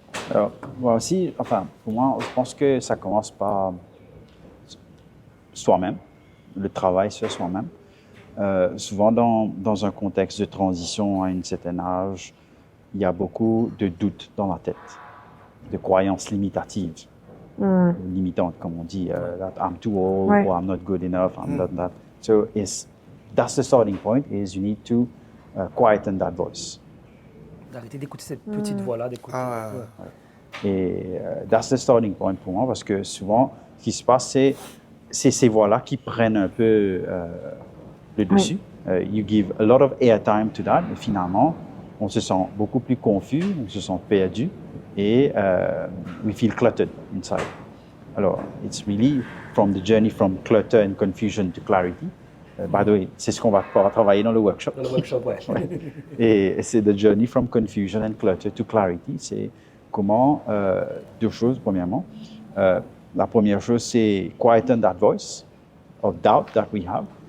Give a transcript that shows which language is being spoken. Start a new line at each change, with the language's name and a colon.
French: Alors, moi aussi, enfin, pour moi, je pense que ça commence par soi-même, le travail sur soi-même. Souvent, dans un contexte de transition à un certain âge, il y a beaucoup de doutes dans la tête, de croyances limitatives, limitantes, comme on dit,
English: that I'm too old, Ouais. or I'm not good enough, I'm not that. So that's the starting point, is you need to quieten that voice.
French: D'arrêter d'écouter cette petite voix-là, d'écouter. Ah, Ouais. Et
English: that's the starting point
French: pour moi, parce que souvent, ce qui se passe, c'est ces voix-là qui prennent un peu le dessus.
English: You give a lot of airtime to that,
French: et finalement, on se sent beaucoup plus confus, on se sent perdu, et
English: we feel cluttered inside. Alors, it's really from the journey from clutter and confusion to clarity. By the way,
French: c'est ce qu'on va pouvoir travailler dans le workshop. Dans le workshop, ouais. Et c'est
English: the journey from confusion and clutter to clarity.
French: C'est comment, deux choses, premièrement. La première chose, c'est
English: quieten that voice of doubt that we have.